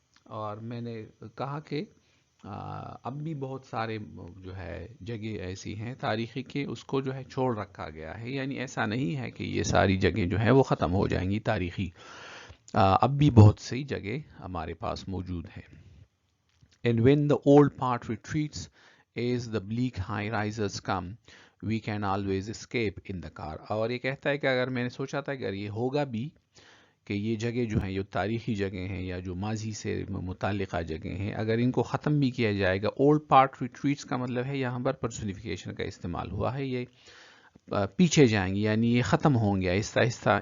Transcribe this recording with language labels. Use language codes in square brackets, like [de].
[ur] اور میں نے کہا کہ اب بھی بہت سارے جو ہے جگہ ایسی ہیں تاریخی کے اس کو جو ہے چھوڑ رکھا گیا ہے، یعنی ایسا نہیں ہے کہ یہ ساری جگہیں جو ہیں وہ ختم ہو جائیں گی تاریخی. اب بھی بہت سی جگہ ہمارے پاس موجود ہیں. [en] And when the old part retreats as the bleak high rises come, we can always escape in the car. [ur] اور یہ کہتا ہے کہ اگر میں نے سوچا تھا کہ اگر یہ ہوگا بھی کہ یہ جگہ جو ہیں، یہ تاریخی جگہ ہیں یا جو ماضی سے متعلقہ جگہ ہیں، اگر ان کو ختم بھی کیا جائے گا. [en] old part retreats [ur] کا مطلب ہے یہاں پر پرسونیفیکیشن کا استعمال ہوا ہے، یہ پیچھے جائیں گی، یعنی یہ ختم ہوں گے آہستہ آہستہ.